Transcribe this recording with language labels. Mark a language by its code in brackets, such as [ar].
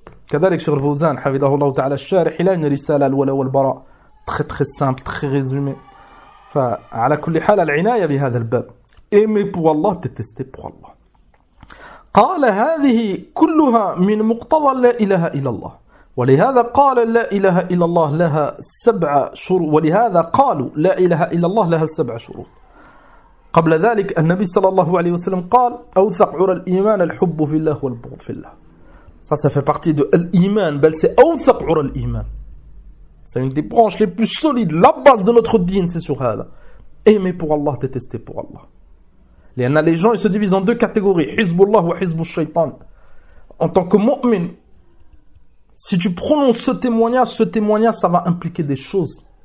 [ar] Kadhalik Cheikh Fawzan hafidahullah ta'ala al-sharih ila, [fr] une risala [ar] al-wala wal-bara, [fr] très très simple, très résumé. [ar] Fa ala kulli hal al-inaya bi hadha al-bab, [fr] aimer pour Allah, détester pour Allah. [ar] Qal hadhihi kulluha min muqtada la ilaha illa Allah. ولهذا قال لا إله إلا الله لها سبع شروط. ولهذا قالوا لا إله إلا الله لها سبع شروط. قبل ذلك النبي صلى الله عليه وسلم قال أوثق عرى الإيمان الحب في الله والبغض في الله. [fr] ça ça fait partie de l'iman, بل c'est [ar] أوثق عرى الإيمان, [fr] c'est une des branches les plus solides, la base de notre din, c'est sur هذا, aimer pour Allah, détester pour Allah. les gens, ils se divisent en deux catégories, [ar] حزب الله وحزب الشيطان. [fr] En tant que mu'min, si tu prononces ce témoignage, ça va impliquer des choses.